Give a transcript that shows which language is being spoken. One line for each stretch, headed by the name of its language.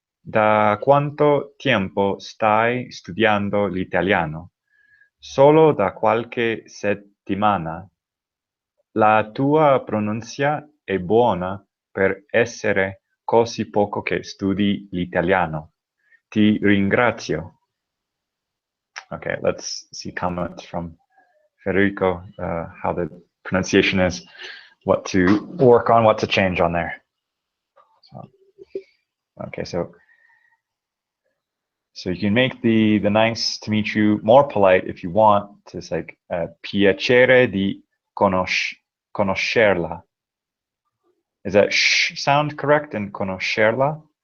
Italian: Da quanto tempo stai studiando l'italiano? Solo da qualche settimana. La tua pronuncia è buona per essere così poco che studi l'italiano. Ti ringrazio.
English: Okay, let's see comments from Federico, how the pronunciation is, what to work on, what to change on there. So, okay, so you can make the nice to meet you more polite if you want. It's like piacere di conoscerla. Is that sh sound correct in conoscerla?